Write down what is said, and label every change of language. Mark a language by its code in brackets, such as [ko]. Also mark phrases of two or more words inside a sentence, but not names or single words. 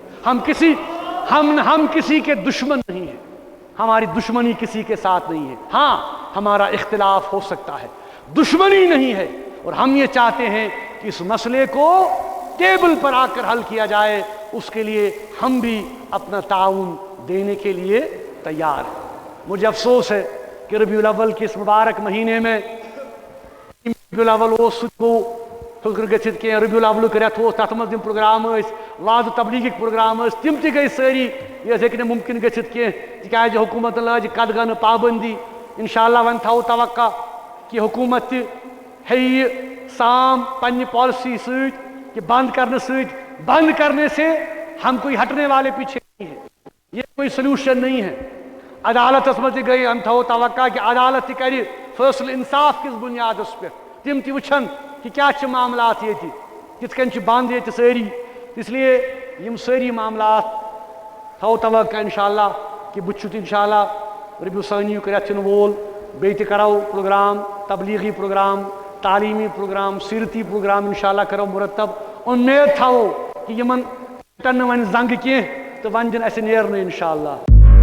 [ur] ہم کسی کے دشمن نہیں ہیں، ہماری دشمنی کسی کے ساتھ نہیں ہے، ہاں ہمارا اختلاف ہو سکتا ہے، دشمنی نہیں ہے، اور ہم یہ چاہتے ہیں کہ اس مسئلے کو ٹیبل پر آ کر حل کیا جائے، اس کے لیے ہم بھی اپنا تعاون دینے کے لیے تیار ہیں۔ مجھے افسوس ہے کہ ربیع الاول کے اس مبارک مہینے میں [ks] ربیع الاول فکر گژھت کہ ربیع الاول رٮ۪تھ اوس تَتھ منٛز تِم پروگرام ٲسۍ واض تبلیغٕکۍ پروگرام ٲسۍ تِم تہِ گٔے سٲری، یہِ ہیٚکہِ نہٕ مُمکِن گٔژھِتھ کینٛہہ تِکیٛازِ حکوٗمتَن لاجہِ قدغنہٕ پابنٛدی۔ اِنشاءاللہ وۄنۍ تھاوو توقع کہ حکوٗمت تہِ ہیٚیہِ یہِ سام پنٛنہِ پالسی سۭتۍ [ur] کہ بند کرنے سے ہم کوئی ہٹنے والے پیچھے نہیں ہیں، یہ کوئی سلوشن نہیں ہے۔ [ks] عدالتس منٛز تہِ گٔے ہم تھاوو توقع کہ عدالت تہِ کرِ فٲصلہٕ انصاف کِس بُنیادس پٮ۪ٹھ، تِم تہِ وٕچھن کہ کیا چھِ معاملات ییٚتہِ، کِتھ کٔنۍ چھِ بنٛد ییٚتہِ سٲری، [ur] اس لیے [ks] یِم سٲری معاملات تھاوو توقع انشاءاللہ کہ بہٕ چھُس انشاءاللہ ربیع ثانیُک رٮ۪تھ یِنہٕ وول، بیٚیہِ تہِ کرو پروگرام، تبلیغی پروگرام، تعلیمی پروگرام، سیرتی پروگرام انشاءاللہ کرو مرتب۔ امید تھاوو کہ یمن ٹن نہٕ وۄنۍ زنگہٕ کینٛہہ تہٕ وۄنۍ دِن اَسہِ نیرنہٕ انشاءاللہ۔